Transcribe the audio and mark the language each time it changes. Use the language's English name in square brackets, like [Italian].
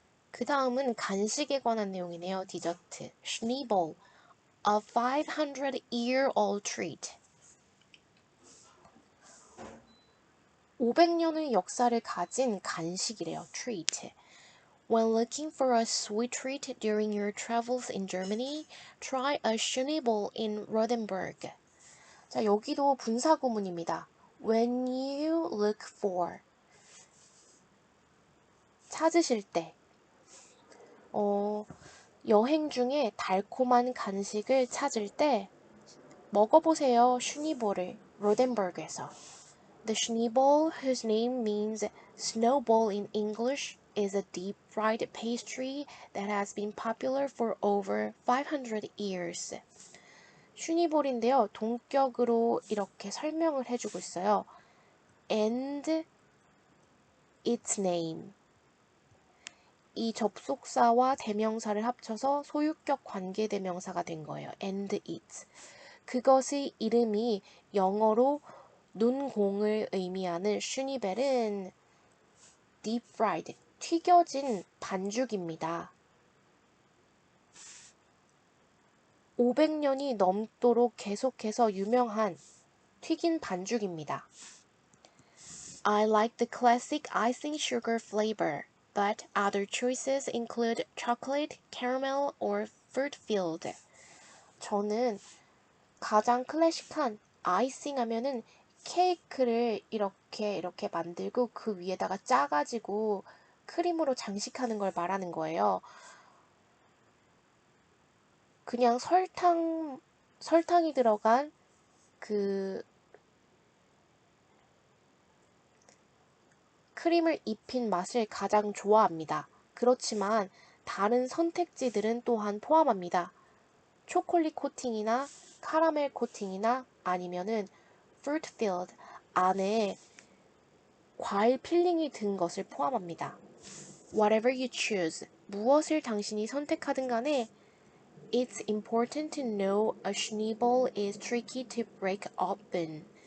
[Korean] 그 다음은 간식에 관한 내용이네요. [English] 디저트. Schneeball, a 500-year-old treat. [Korean] 500년의 역사를 가진 간식이래요. [English] treat. When looking for a sweet treat during your travels in Germany, try a Schneeball in Rodenburg. [Korean] 자, 여기도 분사 구문입니다. [English] When you look for. [Korean] 찾으실 때. 여행 중에 달콤한 간식을 찾을 때 먹어보세요. 슈니볼을 로덴버그에서. [English] The Schneeball, whose name means snowball in English, is a deep-fried pastry that has been popular for over 500 years. [Korean] 슈니볼인데요. 동격으로 이렇게 설명을 해주고 있어요. [English] And its name. [Korean] 이 접속사와 대명사를 합쳐서 소유격 관계대명사가 된 거예요. [English] And its. [Korean] 그것의 이름이 영어로 눈공을 의미하는 슈니벨은 [English] deep fried, [Korean] 튀겨진 반죽입니다. 500년이 넘도록 계속해서 유명한 튀긴 반죽입니다. [English] I like the classic icing sugar flavor, but other choices include chocolate, caramel, or fruit-filled. [Korean] 저는 가장 클래식한 아이싱 하면은 케이크를 이렇게 만들고 그 위에다가 짜가지고 크림으로 장식하는 걸 말하는 거예요. 그냥 설탕이 들어간 그 크림을 입힌 맛을 가장 좋아합니다. 그렇지만 다른 선택지들은 또한 포함합니다. 초콜릿 코팅이나 카라멜 코팅이나 아니면은 [English] fruit filled [Korean] 안에 과일 필링이 든 것을 포함합니다. [English] Whatever you choose, [Korean] 무엇을 당신이 선택하든 간에 [English] It's important to know a schneeball is tricky to break open.